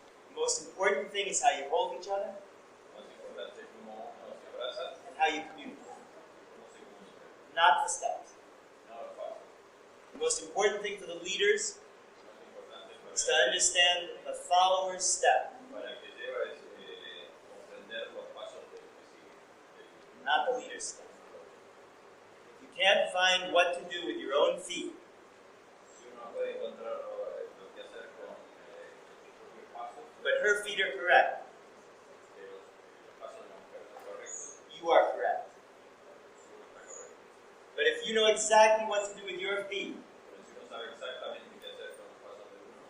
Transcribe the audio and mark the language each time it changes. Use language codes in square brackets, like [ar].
[en] The most important thing is how you hold each other [es] Lo más importante es cómo uno se abraza, [en] and how you communicate, [es] cómo se comunica, [en] not the steps. [es] no los pasos. [en] The most important thing for the leaders [es] Lo más importante [en] is to understand the follower's step, [es] para el que lleva es comprender los pasos del que sigue. [en] not the leader's step. If you can't find what to do with your own feet, [es] Si uno no puede encontrar lo que hacer con sus propios pasos, [en] but her feet are correct, [es] que los pasos de la mujer son correctos, [en] you are correct. [es] si uno está correcto. [en] But if you know exactly what to do with your feet, [es] Pero si uno sabe exactamente qué hacer con los pasos de uno,